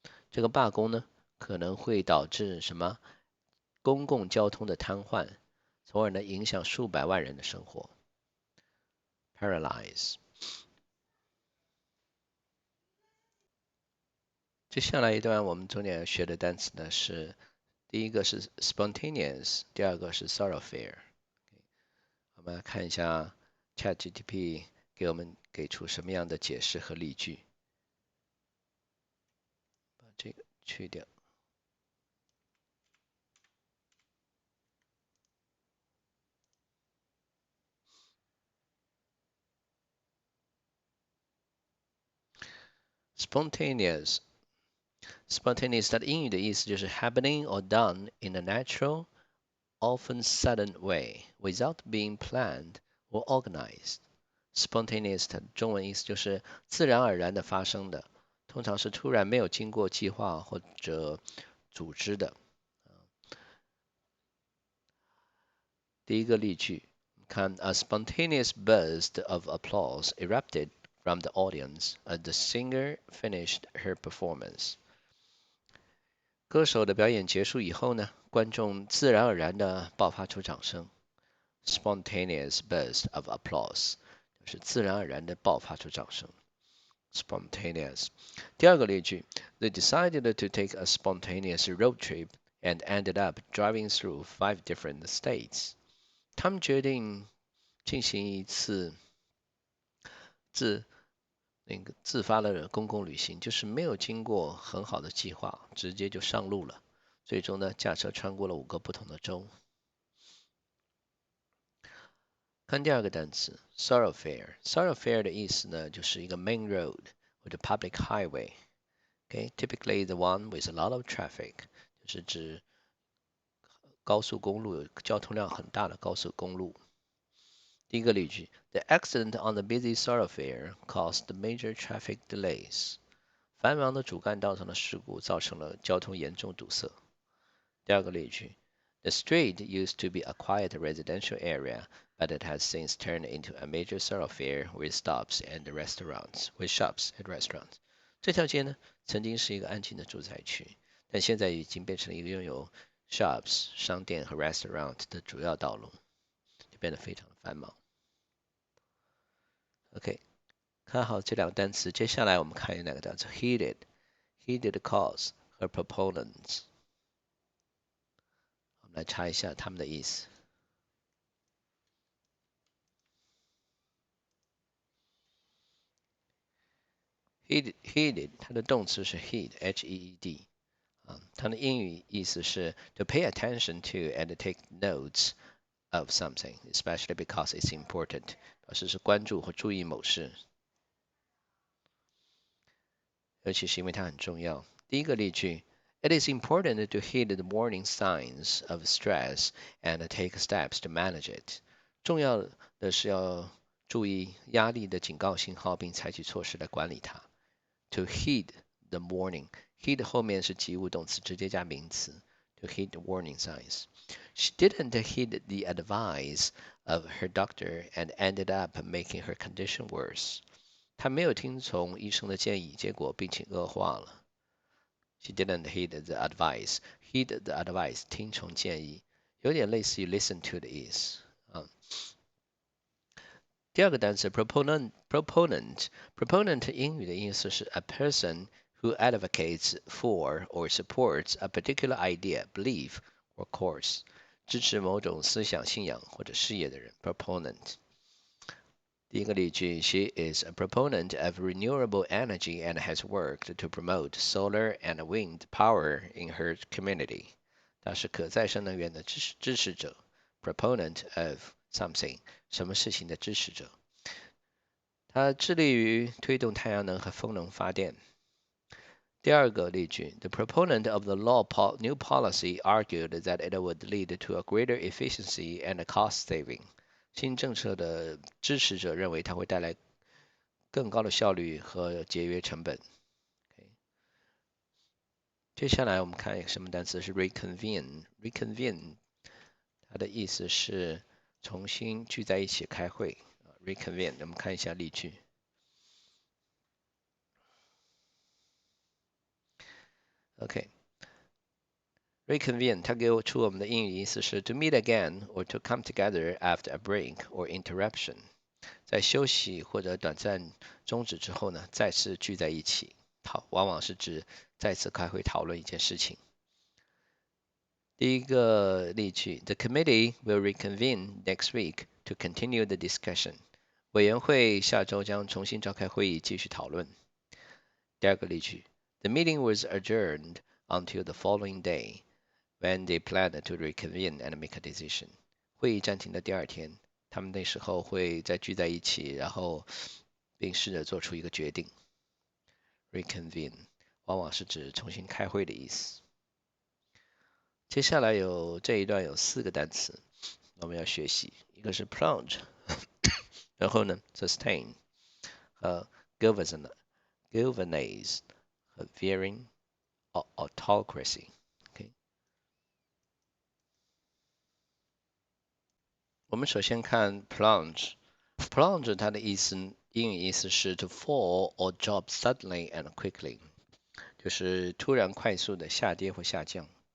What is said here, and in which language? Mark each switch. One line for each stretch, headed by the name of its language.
Chinese: 这个罢工呢可能会导致什么？公共交通的瘫痪，从而呢影响数百万人的生活。paralyze。接下来一段我们重点学的单词呢是，第一个是 spontaneous， 第二个是 thoroughfare。我们来看一下 ChatGPT 给我们给出什么样的解释和例句。把这个去掉。
English: spontaneous。 spontaneous
Chinese: 它的英语的意思就是
English: happening or done in a natural, often sudden way, without being planned or organized。
Chinese: spontaneous 它的中文意思就是自然而然的发生的，通常是突然没有经过计划或者组织的。第一个例句，看
English: A spontaneous burst of applause erupted from the audience as the singer finished her performance。
Chinese: 歌手的表演结束以后呢，观众自然而然地爆发出掌声。
English: Spontaneous burst of applause
Chinese: 就是自然而然地爆发出掌声。
English: Spontaneous。
Chinese: 第二个例句
English: They decided to take a spontaneous road trip and ended up driving through 5 different states。
Chinese: 他们决定进行一次自发的公共旅行，就是没有经过很好的计划，直接就上路了。最终呢，驾车穿过了5个不同的州。看第二个单词 thoroughfare。thoroughfare 的意思呢，就是一个
English: main road
Chinese: 或者
English: public highway。 typically the one with a lot of traffic，
Chinese: 就是指高速公路，有交通量很大的高速公路。第一个例句
English: The accident on the busy thoroughfare caused major traffic delays。
Chinese: 繁忙的主干道上的事故造成了交通严重堵塞。第二个例句
English: The street used to be a quiet residential area, but it has since turned into a major thoroughfare with shops and restaurants.
Chinese: 这条街呢，曾经是一个安静的住宅区，但现在已经变成了一个拥有 shops 商店和 restaurant 的主要道路，就变得非常的繁忙。 OK， 看好这两个单词，接下来我们看两个单词 heated cause 和 proponents， 我们来查一下它们的意思。 Heated 它的动词是 heed，H-E-E-D。它的英语意思是
English: to pay attention to and take notes of something, especially because it's important，
Chinese: 表示是关注或注意某事，尤其是因为它很重要。第一个例句
English: ，It is important to heed the warning signs of stress and take steps to manage it。
Chinese: 重要的是要注意压力的警告信号，并采取措施来管理它。
English: To heed the warning。
Chinese: Heed 后面是及物动词，直接加名词。
English: To heed the warning signs. She didn't heed the advice of her doctor and ended up making her condition worse.
Chinese: 她没有听从医生的建议，结果病情恶化了。
English: She didn't heed the advice. Heed the advice
Chinese: 听从建议，有点类似于
English: listen to
Chinese: 的意思。第二个单词
English: proponent
Chinese: 英语的意思是
English: a person who advocates for or supports a particular idea, belief, or course，
Chinese: 支持某种思想、信仰或者事业的人
English: proponent。
Chinese: 第一个例句
English: She is a proponent of renewable energy and has worked to promote solar and wind power in her community。
Chinese: 她是可再生能源的支持者
English: proponent of something，
Chinese: 什么事情的支持者。他致力于推动太阳能和风能发电。第二个例句
English: The proponent of the new policy argued that it would lead to a greater efficiency and cost saving。
Chinese: 新政策的支持者认为它会带来更高的效率和节约成本。接下来我们看一个什么单词是 reconvene。它的意思是重新聚在一起开会。 reconvene， 我们看一下例句。 OK， reconvene 它给我出我们的英语意思是
English: to meet again or to come together after a break or interruption，
Chinese: 在休息或者短暂终止之后呢，再次聚在一起，往往是指再次开会讨论一件事情。第一个例句
English: The committee will reconvene next week to continue the discussion。
Chinese: 委员会下周将重新召开会议，继续讨论。第二个例句
English: The meeting was adjourned until the following day, when they planned to reconvene and make a decision.
Chinese: 会议暂停的第二天，他们那时候会再聚在一起，然后并试着做出一个决定。 Reconvene 往往是指重新开会的意思。接下来这一段有4个单词，我们要学习，一个是 plunge， 然后呢 sustain 和 galvanize 和 veering autocracy。Okay， 我们首先看 plunge。plunge 它的英语意思是
English: to fall or drop suddenly and quickly，
Chinese: 就是突然快速的下跌或下降。